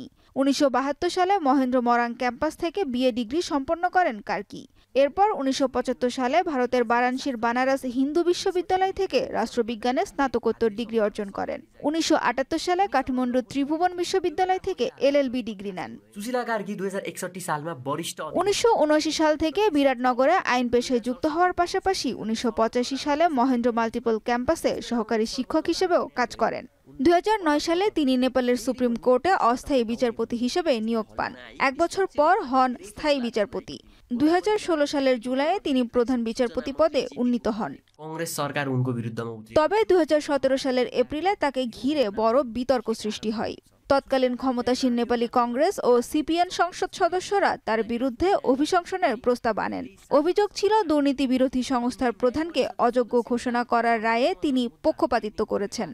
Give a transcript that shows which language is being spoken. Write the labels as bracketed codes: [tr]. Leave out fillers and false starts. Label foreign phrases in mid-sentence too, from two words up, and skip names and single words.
[bn] 1972 সালে মহেন্দ্র মরাং ক্যাম্পাস থেকে বিএ ডিগ্রি সম্পন্ন করেন কার্কি। এরপর 1975 সালে ভারতের বারাণসীর বানারস হিন্দু বিশ্ববিদ্যালয় থেকে রাষ্ট্রবিজ্ঞানে স্নাতকোত্তর ডিগ্রি অর্জন করেন। 1978 সালে কাঠমান্ডু ত্রিভুবন বিশ্ববিদ্যালয় থেকে এলএলবি ডিগ্রি নেন। [ne] सुशीला कार्की 2061 सालमा वरिष्ठ [bn] 1979 সাল থেকে বিরাটনগরে আইন পেশায় যুক্ত হওয়ার পাশাপাশি 1985 সালে মহেন্দ্র মাল্টিপল ক্যাম্পাসে সহকারী শিক্ষক হিসেবেও কাজ করেন। 2009 সালে তিনি নেপালের সুপ্রিম কোর্টে অস্থায়ী বিচারপতি হিসেবে নিয়োগ পান। 1 বছর পর হন স্থায়ী বিচারপতি। 2016 সালের জুলাইয়ে তিনি প্রধান বিচারপতি পদে উন্নীত হন। [ne] कांग्रेस सरकार उनको विरुद्धमा उठ्यो। [bn] তবে 2017 সালের এপ্রিলে তাকে ঘিরে বড় বিতর্ক সৃষ্টি হয়। তৎকালীন ক্ষমতাসীন নেপালি কংগ্রেস ও সিপিএন সংসদ সদস্যরা তার বিরুদ্ধে অভিশংসনের প্রস্তাব আনেন। অভিযোগ ছিল দুর্নীতি বিরোধী সংস্থার প্রধানকে অযোগ্য ঘোষণা করার রায়ে তিনি পক্ষপাতিত্ব করেছেন।